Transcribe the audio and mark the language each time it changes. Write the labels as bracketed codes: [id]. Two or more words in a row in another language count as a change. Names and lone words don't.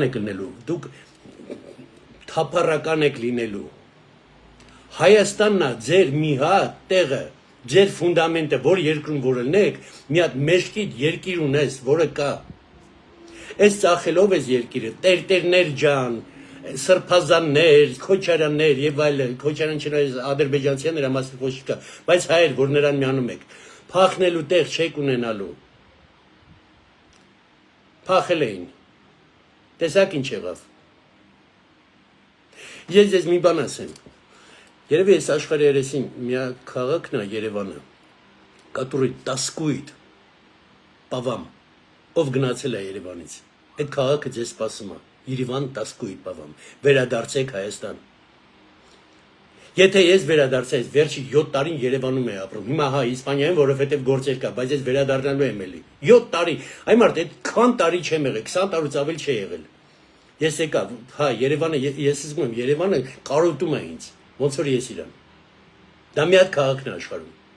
[hy] եք լինելու, դուք թափառական եք լինելու։ Հայաստանն է ձեր մի հատ տեղը, ձեր ֆունդամենտը, որ երկրում որ ելնեք, մի հատ մեջքիդ երկիր ունես, որը կա։ Այս ծախելով ես երկիրը, տերտերներ ջան, սրբազաններ, քոչարաններ եւ այլն, քոչարան չնայած ադրբեջանցիներ ամասի ոչ կա, բայց հայեր, որ նրան միանում եք, փախնելու տեղ չեք ունենալու։ Փախել էին։ Տեսակ ինչ եղավ։ Ես ձեզ մի բան ասեմ։ Երևի այս աշխարհի երեսին մի քաղաքն է Երևանը, [ru] который тоскует по вам, [hy] ով գնացել է Երևանից։ Այդ քաղաքը ձեզ սպասում է։ Երևան [ru] тоскует по вам։ [hy] Վերադարձեք Հայաստան։ Եթե ես վերադարձա, ես վերջի 7 տարին Երևանում եմ ապրում։ Հիմա հա Իսպանիայում, որովհետև գործեր կա, բայց ես վերադառնալու եմ էլի։ 7 տարի։ Այ մարդ, այդքան տարի չեմ եղել, 20 տարուց ավել չի եղել։ Ես եկա, հա Երևանը, ես զգում եմ, Երևանը կարոտում է ինձ, ոնց որ ես իրան։ Դա մի հատ քաղաքն է աշխարհում։